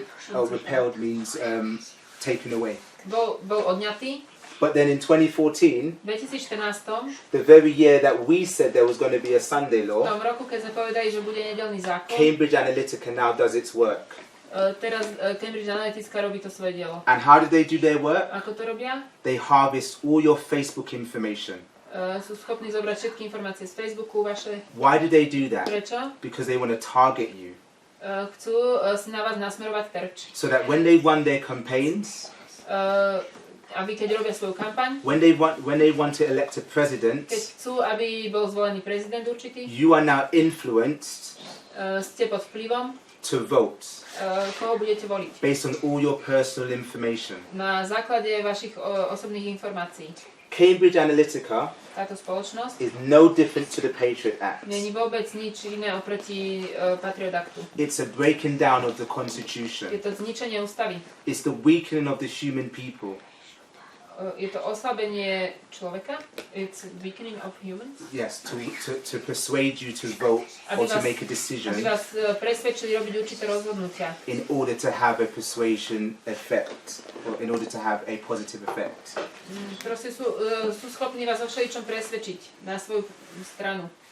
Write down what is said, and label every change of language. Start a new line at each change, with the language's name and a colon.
English: repelled means taken away.
Slovak: Bol odňatý.
English: But then in 2014,
Slovak: V 2014,
English: the very year that we said there was going to be a Sunday
Slovak: v
English: law,
Slovak: tom roku, keď sme povedali, že bude nedeľný zákon,
English: Cambridge Analytica now does its work.
Slovak: teraz Cambridge Analytica robí to svoje dielo.
English: And how do they do their work?
Slovak: Ako to robia?
English: They harvest all your Facebook information.
Slovak: Sú schopní zobrať všetky informácie z Facebooku vaše.
English: Why do they do that?
Slovak: Prečo?
English: Because they want to target you.
Slovak: Chcú si na vás nasmerovať terč.
English: So that when they run their campaigns,
Slovak: Aby keď robia svoju kampaň,
English: when they want to elect a president,
Slovak: keď chcú, aby bol zvolený prezident určitý,
English: you are now influenced
Slovak: ste pod vplyvom,
English: to vote
Slovak: koho budete voliť.
English: based on all your personal information.
Slovak: Na základe vašich osobných informácií.
English: Cambridge Analytica
Slovak: Táto spoločnosť
English: is no different to the Patriot Act.
Slovak: není vôbec nič iné oproti Patriot Actu.
English: It's a breaking down of the
Slovak: Je
English: Constitution.
Slovak: to zničenie ústavy.
English: It's the weakening of the human people.
Slovak: Je to oslabenie človeka.
English: It's weakening of humans. Yes, to persuade you to vote or to make a
Slovak: Aby
English: decision
Slovak: vás presvedčili robiť určité rozhodnutia.
English: in order to have a persuasion effect, or in order to have a positive effect.
Slovak: Proste sú schopní vás o všeličom presvedčiť na svoju stranu.